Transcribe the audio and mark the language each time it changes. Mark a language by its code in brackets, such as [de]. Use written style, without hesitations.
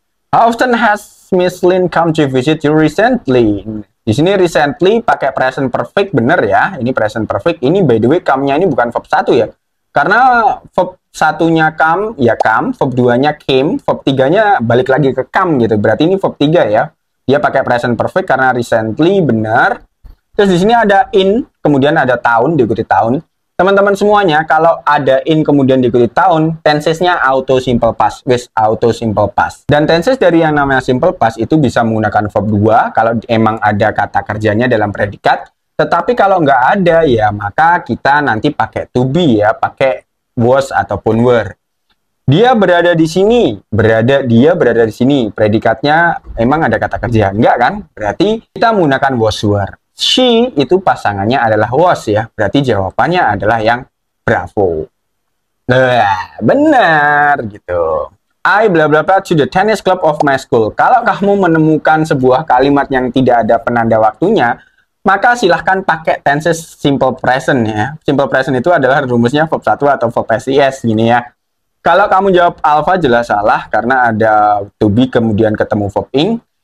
[en] How often has Miss Lin come to visit you recently? [id] Di sini recently pakai present perfect, bener ya. Ini present perfect. Ini by the way come-nya ini bukan verb 1 ya. Karena verb 1-nya come, ya come. Verb 2-nya came. Verb 3-nya balik lagi ke come gitu. Berarti ini verb 3 ya. Dia pakai present perfect karena recently, benar. Terus di sini ada in, kemudian ada tahun, diikuti tahun. Teman-teman semuanya, kalau ada in kemudian diikuti tahun, tensesnya auto simple past, with auto simple past. Dan tenses dari yang namanya simple past itu bisa menggunakan verb 2 kalau emang ada kata kerjanya dalam predikat. Tetapi kalau nggak ada, ya maka kita nanti pakai to be ya, pakai was ataupun were. Dia berada di sini, dia berada di sini. Predikatnya emang ada kata kerja, enggak kan? Berarti kita menggunakan was were. She itu pasangannya adalah was ya. Berarti jawabannya adalah yang bravo. Nah, benar gitu. [en] I bla bla bla to the tennis club of my school. [id] Kalau kamu menemukan sebuah kalimat yang tidak ada penanda waktunya, maka silahkan pakai tenses simple present ya. Simple present itu adalah rumusnya verb 1 atau verb SIS gini ya. Kalau kamu jawab alpha jelas salah karena ada to be kemudian ketemu verb ing.